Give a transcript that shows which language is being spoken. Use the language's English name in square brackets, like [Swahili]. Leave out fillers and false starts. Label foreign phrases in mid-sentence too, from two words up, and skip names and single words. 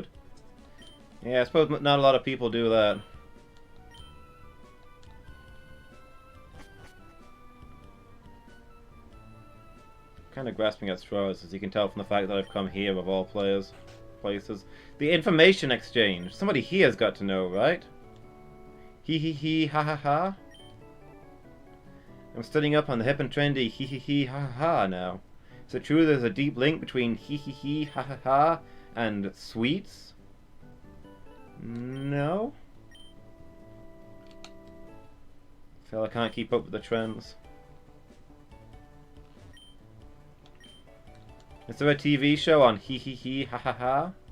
[English] Yeah, I suppose not a lot of people do that. Kind of grasping at straws, as you can tell from the fact that I've come here of all places. The information exchange. Somebody here's got to know, right? Hee ha ha ha. I'm studying up on the hip and trendy hee ha ha ha now. Is it true there's a deep link between hee ha ha ha and sweets? No. I feel I can't keep up with the trends. Is there a TV show on hee ha ha ha?